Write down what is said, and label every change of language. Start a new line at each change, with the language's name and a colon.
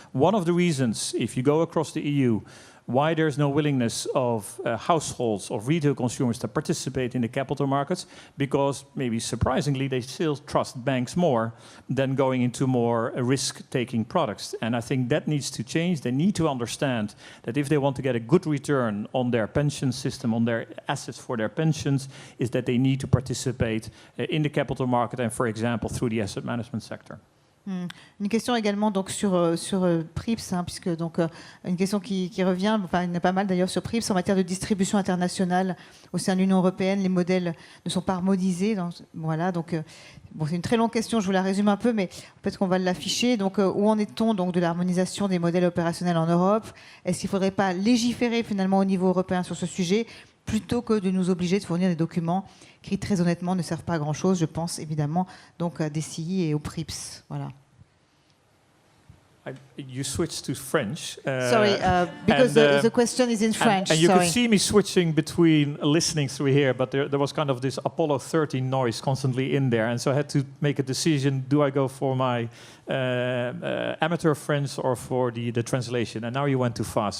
English: One of the reasons, if you go across the EU, why there's no willingness of households, of retail consumers to participate in the capital markets, because maybe surprisingly they still trust banks more than going into more risk-taking products. And I think that needs to change. They need to understand that if they want to get a good return on their pension system, on their assets for their pensions, is that they need to participate in the capital market and, for example, through the asset management sector.
French: Une question également donc sur PRIPS, puisque donc une question qui revient, enfin il y en a pas mal d'ailleurs sur PRIPS en matière de distribution internationale au sein de l'Union européenne. Les modèles ne sont pas harmonisés. Voilà, donc bon, c'est une très longue question. Je vous la résume un peu, mais peut-être qu'on va l'afficher. Donc où en est-on donc de l'harmonisation des modèles opérationnels en Europe? Est-ce qu'il ne faudrait pas légiférer finalement au niveau européen sur ce sujet, plutôt que de nous obliger de fournir des documents qui, très honnêtement, ne servent pas à grand-chose? Je pense évidemment donc à DCI et au PRIPS. Voilà.
English: You switched to French. Sorry, because the question is in French. And you could see me switching between listening through here, but there was kind of this Apollo 13 noise constantly in there, and so I had to make a decision: do I go for my amateur French or for the translation? And now you went too fast.